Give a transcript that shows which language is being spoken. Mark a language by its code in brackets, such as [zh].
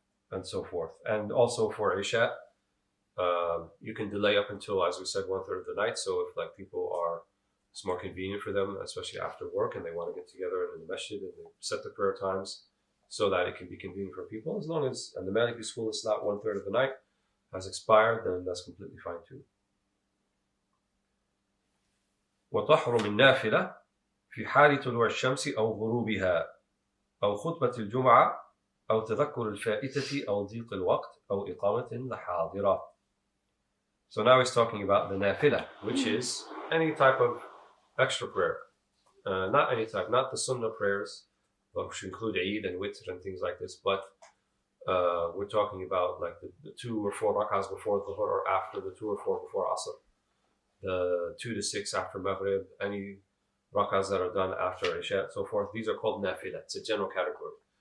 [en] And so forth. And also for Isha, you can delay up until, as we said, 1/3 of the night. So if like people are It's more convenient for them, especially after work, and they want to get together in the masjid and they set the prayer times so that it can be convenient for people. As long as, and the Maliki school is not 1/3 of the night has expired, then that's completely fine too. [ar] وتحرم النافلة في حال طلوع الشمس أو غروبها أو خطبة الجمعة أو تذكر الفائتة أو ضيق الوقت أو إقامة الحاضرة. [en] So now he's talking about the nafila, which is any type of extra prayer. Not any type, not the sunnah prayers, which include Eid and Witr and things like this, but we're talking about like the 2 or 4 rak'ahs before Dhuhr or after, the 2 or 4 before Asr, the 2 to 6 after Maghrib, any rak'ahs that are done after Isha, and so forth. These are called nafila. It's a general category.